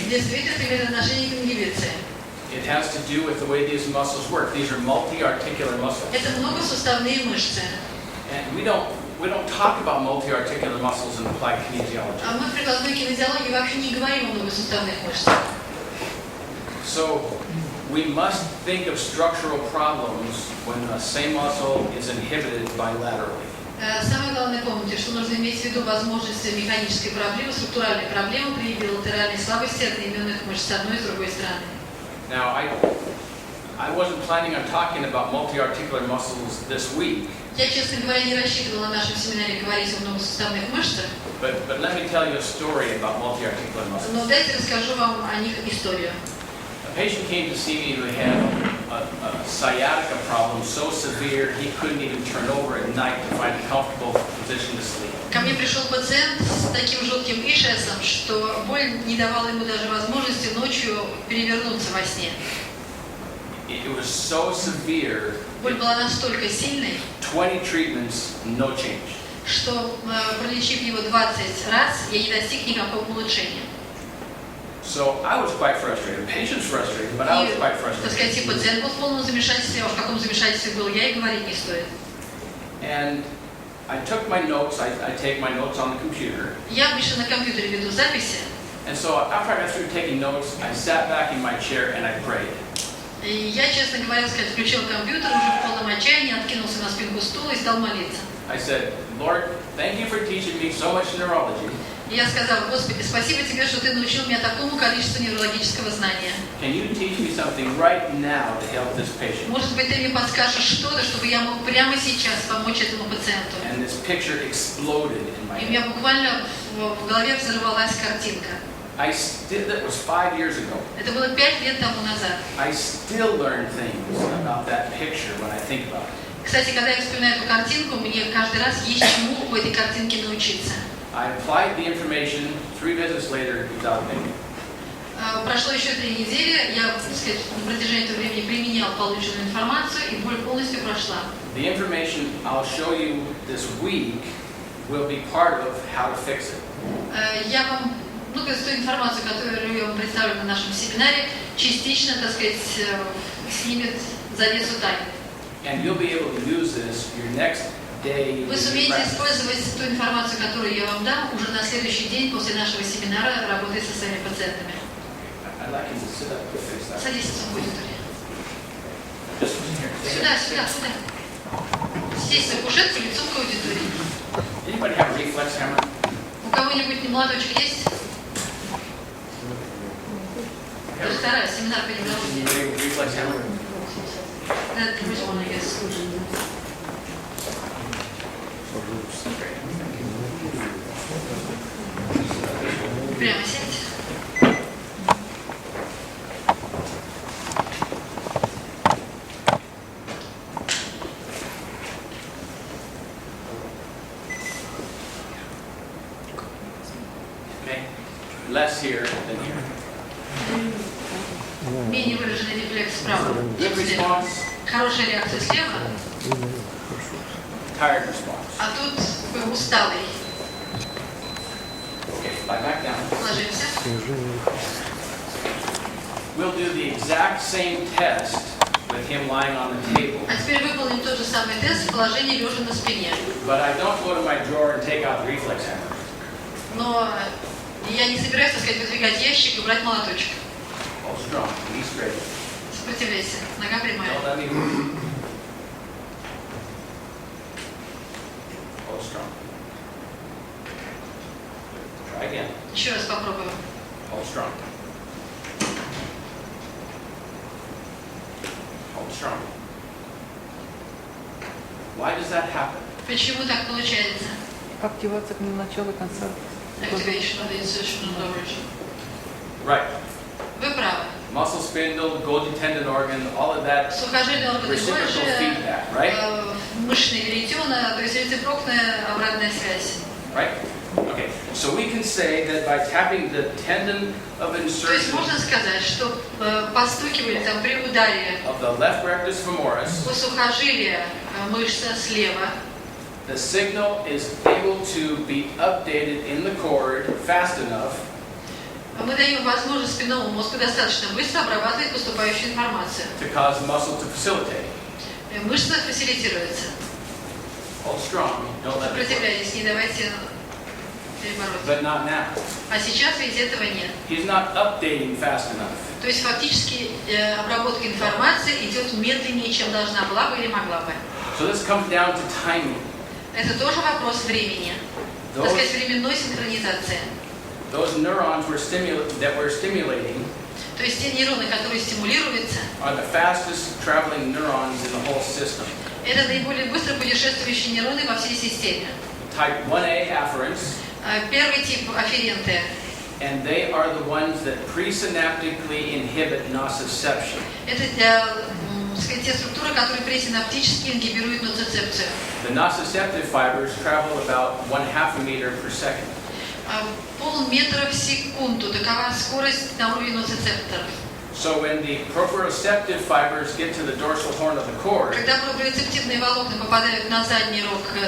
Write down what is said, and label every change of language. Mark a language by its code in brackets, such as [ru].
[ru] Действительно, это имеет отношение к ингибиции. [en] It has to do with the way these muscles work. These are multi-articular muscles. [ru] Это многосуставные мышцы. [en] And we don't talk about multi-articular muscles in applied kinesiology. [ru] А мы в прикладной кинезиологии вообще не говорим о многосуставных мышцах. [en] So we must think of structural problems when the same muscle is inhibited bilaterally. [ru] Самое главное помните, что нужно иметь в виду возможность механической проблемы, структуральной проблемы при билатеральной слабости одноименных мышц с одной и с другой стороны. [en] Now, I wasn't planning on talking about multi-articular muscles this week, [ru] Я, честно говоря, не рассчитывала на нашем семинаре говорить о многосуставных мышцах, [en] but let me tell you a story about multi-articular muscles. [ru] но дайте расскажу вам о них историю. [en] A patient came to see me who had a sciatica problem so severe he couldn't even turn over at night to find a comfortable position to sleep. [ru] Ко мне пришел пациент с таким жутким ишиасом, что боль не давала ему даже возможности ночью перевернуться во сне. [en] It was so severe, [ru] Боль была настолько сильной, [en] 20 treatments, no change. [ru] что пролечив его 20 раз, я не достиг никакого улучшения. [en] So I was quite frustrated. The patient's frustrated, but I was quite [ru] Так сказать, и [en] frustrated. [ru] пациент был в полном замешательстве, а в каком замешательстве был я, и говорить не стоит. [en] And I took my notes. I take my notes on the computer. [ru] Я обычно на компьютере веду записи, [en] And so after I got through taking notes, I sat back in my chair and I prayed. [ru] и я, честно говоря, включил компьютер уже в полном отчаянии, откинулся на спинку стула и стал молиться. [en] I said, Lord, thank you for teaching me so much neurology. [ru] И я сказала: Господи, спасибо Тебе, что Ты научил меня такому количеству неврологического знания. [en] Can you teach me something right now to help this patient? [ru] Может быть, Ты мне подскажешь что-то, чтобы я мог прямо сейчас помочь этому пациенту. [en] And this picture exploded in my [ru] И у [en] head. [ru] меня буквально в голове взорвалась картинка. [en] That was 5 years ago. [ru] Это было 5 лет тому назад. [en] I still learn things about that picture when I think about it. [ru] Кстати, когда я вспоминаю эту картинку, мне каждый раз есть чему у этой картинки научиться. [en] I applied the information. 3 visits later, it was out of date. [ru] Прошло еще 3 недели, я, так сказать, на протяжении этого времени применял полученную информацию, и боль полностью прошла. [en] The information I'll show you this week will be part of how to fix it. [ru] Я вам, то есть ту информацию, которую я вам представлю на нашем семинаре, частично, так сказать, снимет завесу тайны. [en] And you'll be able to use this your next day. [ru] Вы сумеете использовать ту информацию, которую я вам дам, уже на следующий день после нашего семинара, работая со своими пациентами. [en] I'd like you to sit up and fix that. [ru] Садитесь в аудитории. [en] Just here. [ru] Сюда. Здесь на кушетку, лицом к аудитории. [en] Anybody have a reflex hammer? [ru] У кого-нибудь молоточек есть? Даже вторая, семинар по неврологии. [en] Anybody with reflex hammer? That the first one, I guess. [ru] Прямо сядьте. [en] Okay. Less here than here. [ru] Менее выраженный рефлекс справа. [en] Good response, [ru] Хорошая реакция слева, [en] tired response. [ru] а тут такой усталый. [en] Okay, lie back down. [ru] Ложимся. [en] We'll do the exact same test with him lying on the table. [ru] А теперь выполним тот же самый тест в положении лежа на спине. [en] But I don't go to my drawer and take out the reflex hammer. [ru] Но я не собираюсь, так сказать, выдвигать ящик и брать молоточек. [en] Hold strong, knee straight. [ru] Сопротивляйся. Нога прямая. [en] Don't let me move. Hold strong. Try again. [ru] Еще раз попробуем. [en] Hold strong. Hold strong. Why does that happen? [ru] Почему так получается? Активация к началу конца. [en] Activation of the insertion of origin. Right. [ru] Вы правы. [en] Muscle spindle, Golgi tendon organ, all of that [ru] Сухожилие органы [en] reciprocal [ru] Гольжи, [en] feedback, right? [ru] мышечные веретена, то есть рецепрокная обратная связь. [en] Right? Okay. So we can say that by tapping the tendon of [ru] То есть [en] insertion [ru] можно сказать, что постукивали там при ударе [en] of the left rectus femoris, [ru] по сухожилию мышца слева, [en] the signal is able to be updated in the cord fast enough [ru] мы даем возможность спинному мозгу достаточно быстро обрабатывать поступающую информацию. [en] to cause muscle to facilitate. [ru] Мышца фасилитируется. [en] Hold strong, don't let it work. [ru] Сопротивляйтесь, не давайте перебороть. [en] But not now. [ru] А сейчас ведь этого нет. [en] He's not updating fast enough. [ru] То есть фактически обработка информации идет медленнее, чем должна была бы или могла бы. [en] So this comes down to timing. [ru] Это тоже вопрос времени. Так сказать, временной синхронизации. [en] Those neurons that we're stimulating [ru] То есть те нейроны, которые стимулируются, [en] are the fastest traveling neurons in the whole system. [ru] это наиболее быстро путешествующие нейроны во всей системе. [en] Type 1A afferents [ru] Первый тип афференты [en] and they are the ones that presynaptically inhibit nociception. [ru] Это сказать, те структуры, которые пресинаптически ингибируют ноцицепцию. [en] The nociceptive fibers travel about 0.5 meter per second. [ru] Полметра в секунду, такова скорость на уровне ноцицепторов. [en] So when the proprioceptive fibers get to the dorsal horn of the cord, [ru] Когда проприоцептивные волокна попадают на задний рог